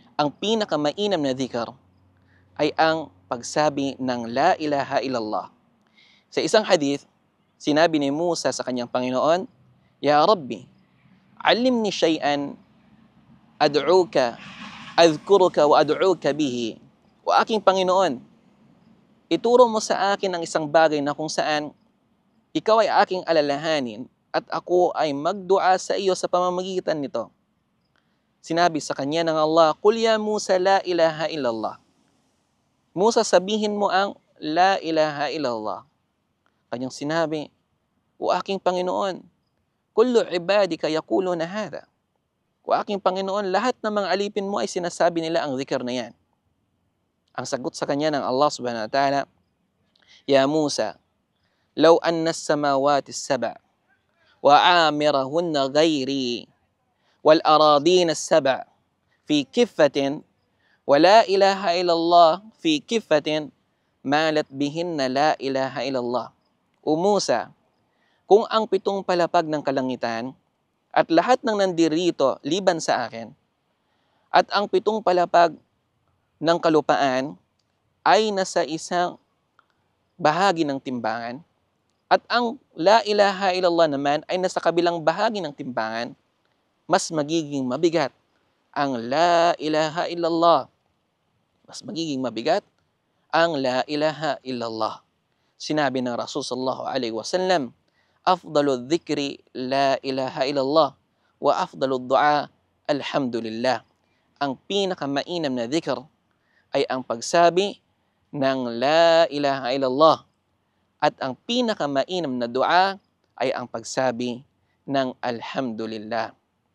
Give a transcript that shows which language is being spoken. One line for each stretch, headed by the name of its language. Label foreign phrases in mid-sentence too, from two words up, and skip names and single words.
Filipino: ang pinakamainam na dhikr ay ang pagsabi ng
Arabic: لا إله إلا الله.
Filipino: Sa isang hadith, sinabi ni Musa sa kanyang Panginoon,
Arabic: يا ربّ علّمني شيئاً أدعوك أذكرك وأدعوك به.
Filipino: O aking Panginoon, ituro mo sa akin ang isang bagay na kung saan ikaw ay aking alalahanin at ako ay magdua sa iyo sa pamamagitan nito. Sinabi sa kanya ng Allah,
Arabic: قل يا موسى لا إله إلا الله.
Filipino: Musa, sabihin mo ang
Arabic: لا إله إلا الله.
Filipino: Kanyang sinabi, O aking Panginoon,
Arabic: كل عبادك يقولون هذا.
Filipino: O aking Panginoon, lahat ng mga alipin mo ay sinasabi nila ang dhikr na yan. Ang sagot sa kanya ng Allah
Arabic: سبحانه وتعالى يا موسى لو أن السماوات السبع وعامرهن غيري والأرضين السبع في كفة ولا إله إلا الله في كفة مالت بهن لا إله إلا الله.
Filipino: O Musa, kung ang 7 palapag ng kalangitan at lahat ng nandirito liban sa akin at ang 7 palapag ng kalupaan ay nasa isang bahagi ng timbangan at ang
Arabic: لا إله إلا الله
Filipino: naman ay nasa kabilang bahagi ng timbangan, mas magiging mabigat ang
Arabic: لا إله إلا الله.
Filipino: Mas magiging mabigat ang
Arabic: لا إله إلا الله.
Filipino: Sinabi ng Rasul
Arabic: صلى الله عليه وسلم أفضل الذكر لا إله إلا الله وأفضل الدعاء الحمد لله.
Filipino: Ang pinakamainam na dhikr ay ang pagsabi ng
Arabic: لا إله إلا الله
Filipino: at ang pinakamainam na dua ay ang pagsabi ng alhamdulillah.